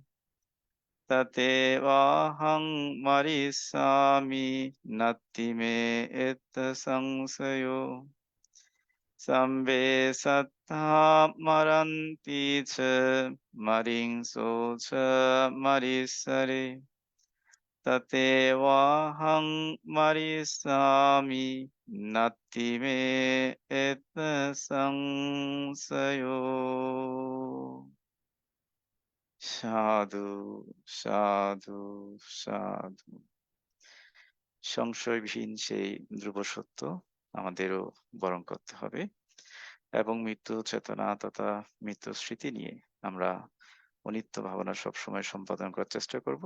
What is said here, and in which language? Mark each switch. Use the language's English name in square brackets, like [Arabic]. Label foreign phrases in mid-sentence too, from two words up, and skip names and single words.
[Pali] तथैवाहं मरिष्यामि नास्ति मे संशयो सम्भे सत्ता मरन्ति च मरिंसो च मरीसरे तथैवाहं मरिष्यामि नास्ति मे संशयो [Bangla] সাধু সাধু সাধু সংশয়বিহীন সেই ধ্রুব সত্য আমাদেরও বরণ করতে হবে এবং মৃত্যু চেতনা তথা মৃত্যু স্মৃতি নিয়ে আমরা অনিত্য ভাবনা সবসময় সম্পাদন করার চেষ্টা করব।